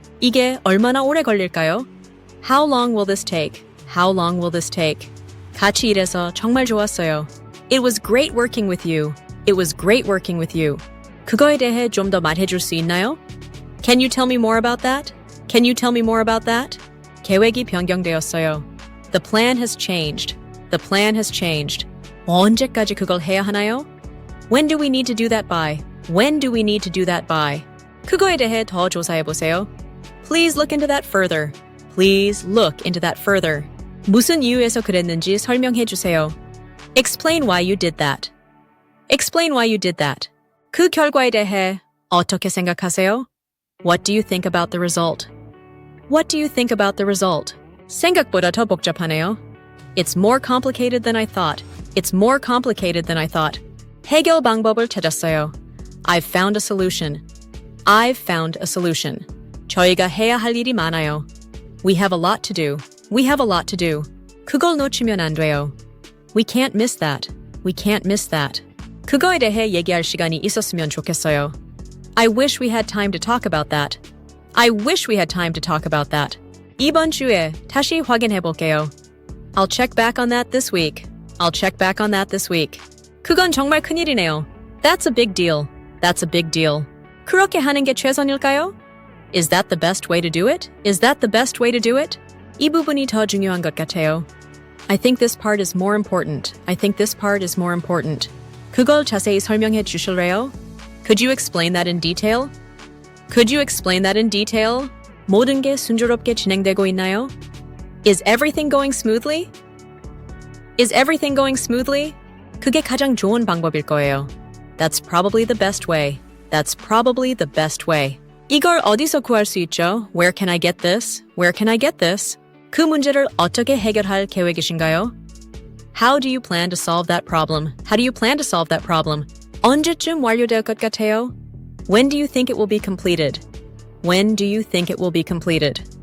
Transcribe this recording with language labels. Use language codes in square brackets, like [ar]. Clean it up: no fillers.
[ko] 이게 얼마나 오래 걸릴까요? [en] How long will this take? How long will this take? [ko] 같이 일해서 정말 좋았어요. [en] It was great working with you. It was great working with you. [ko] 그거에 대해 좀 더 말해줄 수 있나요? [en] Can you tell me more about that? Can you tell me more about that? [ko] 계획이 변경되었어요. [en] The plan has changed. The plan has changed. [ko] 언제까지 그걸 해야 하나요? [en] When do we need to do that by? When do we need to do that by? [ko] 그거에 대해 더 조사해 보세요. [en] Please look into that further. Please look into that further. [ko] 무슨 이유에서 그랬는지 설명해 주세요. [en] Explain why you did that. Explain why you did that. [ko] 그 결과에 대해 어떻게 생각하세요? [en] What do you think about the result? What do you think about the result? [ko] 생각보다 더 복잡하네요. [en] It's more complicated than I thought. It's more complicated than I thought. [ko] 해결 방법을 찾았어요. [en] I've found a solution. I've found a solution. [ko] 저희가 해야 할 일이 많아요. [en] We have a lot to do. We have a lot to do. [ko] 그걸 놓치면 안 돼요. [en] We can't miss that. We can't miss that. [ko] 그거에 대해 얘기할 시간이 있었으면 좋겠어요. [en] I wish we had time to talk about that. I wish we had time to talk about that. [ko] 이번 주에 다시 확인해 볼게요. [en] I'll check back on that this week. I'll check back on that this week. [ko] 그건 정말 큰일이네요. [en] That's a big deal. That's a big deal. [ko] 그렇게 하는 게 최선일까요? [en] Is that the best way to do it? Is that the best way to do it? [ko] 이 부분이 더 중요한 것 같아요. [en] I think this part is more important. I think this part is more important. [ko] 그걸 자세히 설명해 주실래요? [en] Could you explain that in detail? Could you explain that in detail? [ko] 모든 게 순조롭게 진행되고 있나요? [en] Is everything going smoothly? Is everything going smoothly? [ko] 그게 가장 좋은 방법일 거예요. [en] That's probably the best way. That's probably the best way. [ko] 이걸 어디서 구할 수 있죠? [en] Where can I get this? Where can I get this? [ko] 그 문제를 어떻게 해결할 계획이신가요? [en] How do you plan to solve that problem? How do you plan to solve that problem? [ko] 언제쯤 완료될 것 같아요? [en] When do you think it will be completed? When do you think it will be completed?